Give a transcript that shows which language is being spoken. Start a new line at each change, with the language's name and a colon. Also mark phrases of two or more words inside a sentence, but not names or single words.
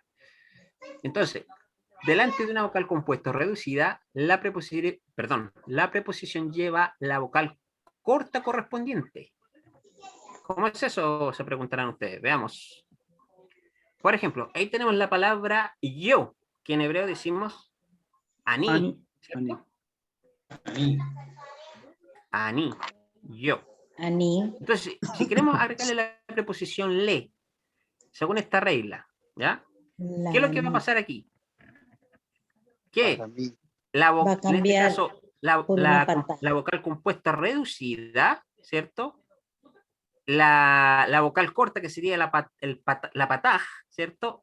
Spanish: Entonces, delante de una vocal compuesta o reducida, la preposición lleva la vocal corta correspondiente. ¿Cómo es eso? Se preguntarán ustedes. Veamos. Por ejemplo, ahí tenemos la palabra yo, que en hebreo decimos ani, Ani, ¿cierto? ani. Ani, yo. Ani, Entonces, si queremos agregarle la preposición le, según esta regla, ¿ya? ¿Qué es lo que va a pasar aquí? Que Para mí. Va a en este cambiar caso, por una pata. la vocal compuesta reducida, ¿cierto? La vocal corta, que sería la pataj, ¿cierto?